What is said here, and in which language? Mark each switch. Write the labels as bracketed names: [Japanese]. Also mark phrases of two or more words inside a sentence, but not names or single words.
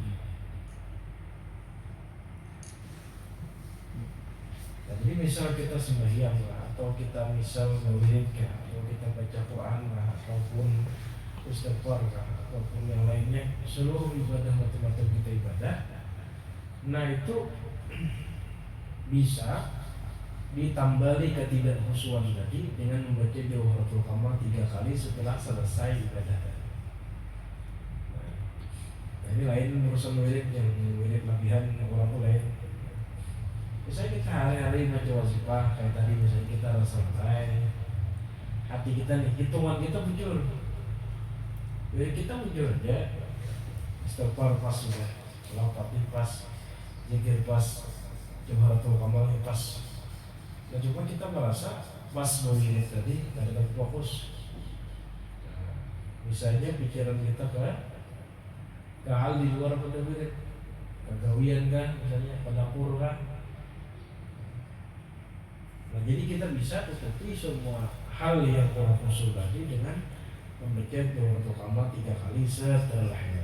[Indonesian] Jadi misal kita sembahyang lah, atau kita misal maulid kah, atau kita baca Quran lah, ataupun istighfar kah, ataupun yang lainnya, seluruh ibadah macam-macam kita ibadah, Nah itu bisa ditambali ketidakhusyuan tadi dengan membaca Jawharatul Kamal 3 kali setelah selesai ibadah tadi. Nah, ini lain urusan wirid, yang wirid lebihan orang itu lain. Misalnya kita hari-hari baca wazifah kayak tadi, misalnya kita santai, hati kita nih, hitungan kita bujur, jadi kita bujur aja, istighfar pas sudah, lapati pas, zikir pas, Jawharatul Kamal pas. Nah cuma kita merasa pas begini tadi nggak ada fokus. Nah, misalnya pikiran kita ke hal di luar pada wirid, kegawian kan, misalnya pada dapur kan. Nah jadi kita bisa tutupi semua hal yang kurang khusyuk tadi dengan membaca Jawharatul Kamal 3 kali setelahnya.